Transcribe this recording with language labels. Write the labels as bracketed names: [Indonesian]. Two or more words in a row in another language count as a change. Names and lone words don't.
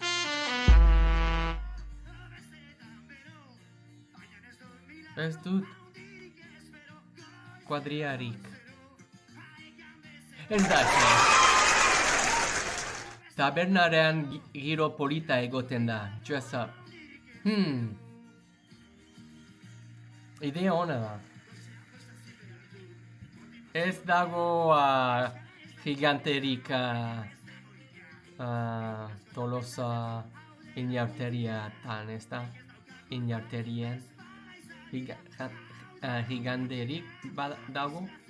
[Basque] Ez dut kuadriarik. Ez da zen. Tabernaren giro polita egoten da. [English] Dress up. [Basque] Idea ona da. Ez dago giganterik Tolosa inauteriatan, ez da? Inauterien. Giganterik dago.